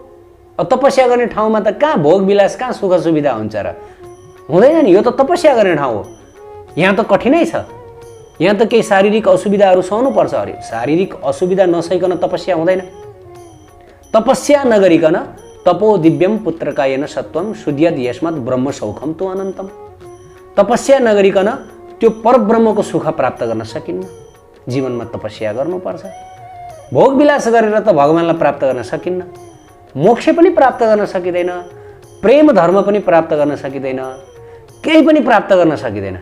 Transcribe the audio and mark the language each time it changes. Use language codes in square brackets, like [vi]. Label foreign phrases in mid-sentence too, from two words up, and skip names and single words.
[ne] तपस्या गर्ने ठाउँमा त कहाँ भोग विलास, कहाँ सुख सुविधा हुन्छ र? हुँदैन नि। यो त तपस्या गर्ने ठाउँ हो। यहाँ त कठिनै छ। यहाँ त केही शारीरिक असुविधाहरू सहनु पर्छ। अरे शारीरिक असुविधा नसहिकन तपस्या हुँदैन। तपस्या नगरिकन [sa] तपो दिव्यम पुत्रकायेन सत्वम सुद्यद यस्मत् ब्रह्म सौखम तु अनन्तम। [ne] तपस्या नगरिकन त्यो परब्रह्मको सुख प्राप्त गर्न सकिन्न। जीवनमा तपस्या गर्नुपर्छ। भोग विलास गरेर त भगवानलाई प्राप्त गर्न सकिन्न। मोक्ष पनि प्राप्त गर्न सकिँदैन, प्रेम धर्म पनि प्राप्त गर्न सकिँदैन, केही पनि प्राप्त गर्न सकिँदैन।